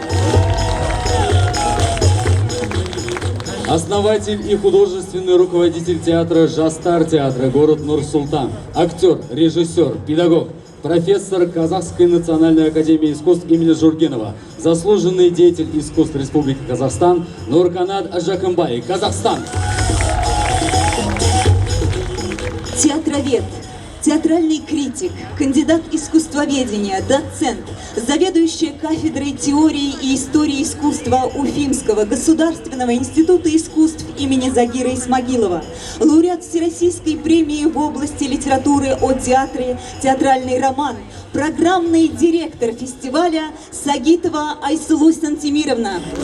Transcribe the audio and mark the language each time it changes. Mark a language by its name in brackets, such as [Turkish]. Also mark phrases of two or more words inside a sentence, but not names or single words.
[Russian] Основатель и художественный руководитель театра «Жастар» театра, город Нур-Султан, актер, режиссер, педагог, профессор Казахской национальной академии искусств имени Жургенова, заслуженный деятель искусств Республики Казахстан Нурканат Ажакымбай, Казахстан. Театровед, театральный критик, кандидат искусствоведения, доцент, заведующая кафедрой теории и истории искусства Уфимского государственного института искусств имени Загира Исмагилова, лауреат Всероссийской премии в области литературы о театре «Театральный роман», программный директор фестиваля Сагитова Айсулу Сантимировна.